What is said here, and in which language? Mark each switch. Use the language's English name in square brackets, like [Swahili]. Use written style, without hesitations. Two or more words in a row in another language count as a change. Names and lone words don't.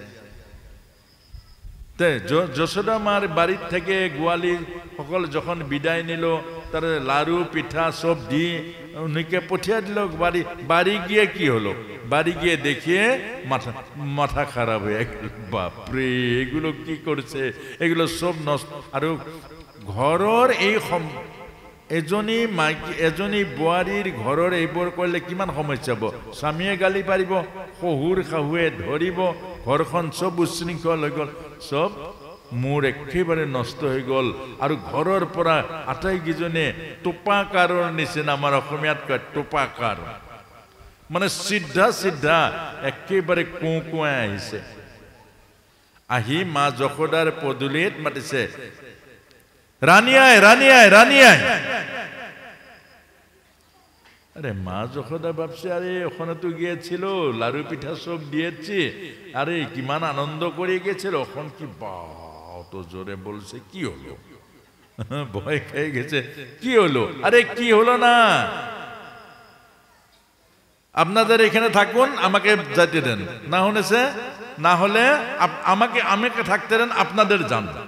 [Bangla] যশোদা মার বাড়ির থেকে গোয়ালি সকল যখন বিদায় নিল তার লাড়ু পিঠা সব দিয়ে উনিকে পঠিয়ে দিল বাড়ি গিয়ে কি হলো বাড়ি গিয়ে দেখিয়ে মাথা খারাপ হয়ে গেল বাপরে এগুলো কি করছে এগুলো সব নষ্ট আর [Assamese] ঘৰৰ এই এজনী বোৱাৰীৰ ঘৰৰ এইবোৰ কৰিলে কিমান সমস্যা হ'ব স্বামীয়ে গালি পাৰিব শহুৰ শাহুৱে ধৰিব ঘৰখন সব উশৃংখল হৈ গ'ল সব মোৰ একেবাৰে নষ্ট হৈ গ'ল আৰু ঘৰৰ পৰা আটাইকেইজনে টোপাকাৰৰ নিচিনা আমাৰ অসমীয়াত কয় টোপাকাৰ মানে চিধা একেবাৰে কোঁকোৱাই আহিছে আহি মা যশোদাৰ পদূলিত মাতিছে রানী আয় [Bangla] আরে মা যশোদা ভাবছে আরে ওখানে তো গিয়েছিল লাড়ু পিঠা সব দিয়েছি আরে কিমান আনন্দ করে গেছিল ওখান কি অত জোরে বলছে কি হলো ভয় খেয়ে গেছে কি হলো আরে কি হলো না আপনাদের এখানে থাকুন আমাকে যেতে দেন না হলে আমাকে থাকতে দেন আপনাদের যান